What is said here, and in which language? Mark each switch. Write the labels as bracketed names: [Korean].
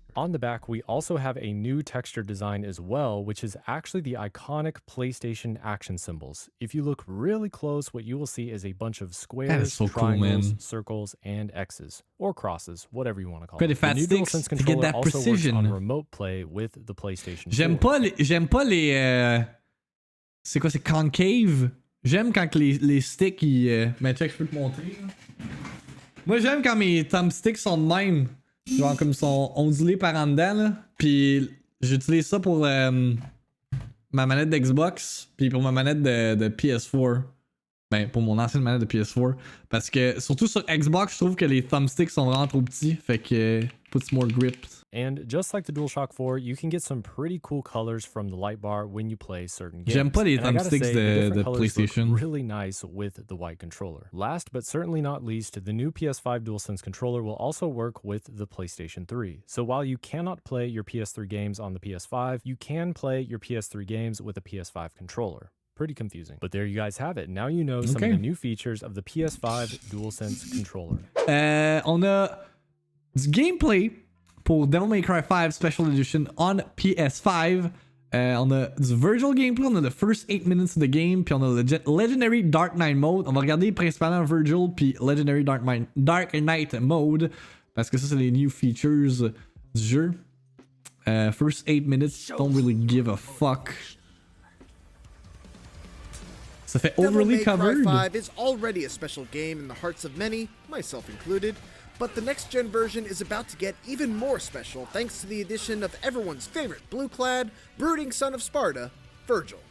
[English] On the back, we also have a new texture design as well, which is actually the iconic PlayStation action symbols. If you look really close, what you will see is a bunch of squares, triangles, circles, and X's, or crosses, whatever you want to call it. The new DualSense controller also works on remote play with the PlayStation 4. [French] J'aime pas les c'est quoi, c'est concave? J'aime quand les sticks, mais check, je peux te montrer. Moi, j'aime quand mes thumbsticks sont de même. Genre comme sont ondulés par en dedans, là. Puis j'utilise ça pour ma manette d'Xbox, puis pour ma manette de PS4. Ben, pour mon ancienne manette de PS4. Parce que, surtout sur Xbox, je trouve que les thumbsticks sont vraiment trop petits. Fait que, [English] puts more grip. And just like the DualShock 4, you can get some pretty cool colors from the light bar when you play certain games. [French] J'aime pas les thumbsticks de PlayStation. [English] Really nice with the white controller. Last but certainly not least, the new PS5 DualSense controller will also work with the PlayStation 3. So while you cannot play your PS3 games on the PS5, you can play your PS3 games with a PS5 controller. Pretty confusing. But there you guys have it. Now you know some of the new features of the PS5 DualSense controller. [French] On a du gameplay pour Devil May Cry 5 Special Edition [English] on PS5. [French] On a du Vergil gameplay, on a [English] the first 8 minutes of the game, [French] puis on a le Legendary Dark Knight mode. On va regarder principalement Vergil puis Legendary Dark Knight mode, parce que ça c'est les [English] new features [French] du jeu. [English] First 8 minutes, don't really give a fuck. [French] Ça fait [English] overly covered. Devil May Cry 5 is already a special game in the hearts of many, myself included, but the next-gen version is about to get even more special thanks to the addition of everyone's favorite blue-clad, brooding son of Sparta, Vergil.